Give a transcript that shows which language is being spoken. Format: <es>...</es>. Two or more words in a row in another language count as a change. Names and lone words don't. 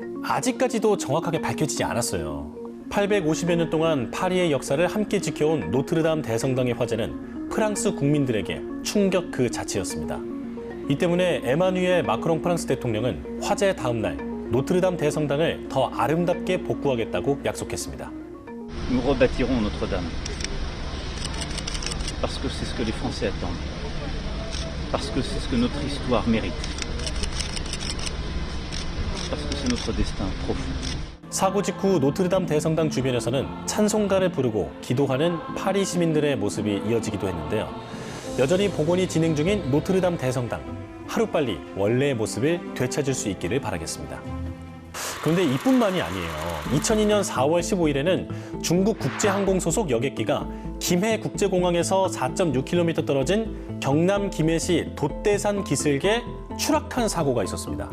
<ko>아직까지도 정확하게 밝혀지지 않았어요. 850여 년 동안 파리의 역사를 함께 지켜온 노트르담 대성당의 화재는 프랑스 국민들에게 충격 그 자체였습니다. 이 때문에 에마뉘엘 마크롱 프랑스 대통령은 화재 다음 날 노트르담 대성당을 더 아름답게 복구하겠다고 약속했습니다.</ko> <fr>Nous rebâtirons Notre-Dame. Parce que c'est ce que les Français attendent. Parce que c'est ce que notre histoire mérite. Parce que c'est notre destin profond.</fr> <ko>사고 직후 노트르담 대성당 주변에서는 찬송가를 부르고 기도하는 파리 시민들의 모습이 이어지기도 했는데요. 여전히 복원이 진행 중인 노트르담 대성당. 하루빨리 원래의 모습을 되찾을 수 있기를 바라겠습니다. 그런데 이뿐만이 아니에요. 2002년 4월 15일에는 중국 국제항공 소속 여객기가 김해 국제공항에서 4.6km 떨어진 경남 김해시 돛대산 기슭에 추락한 사고가 있었습니다.</ko>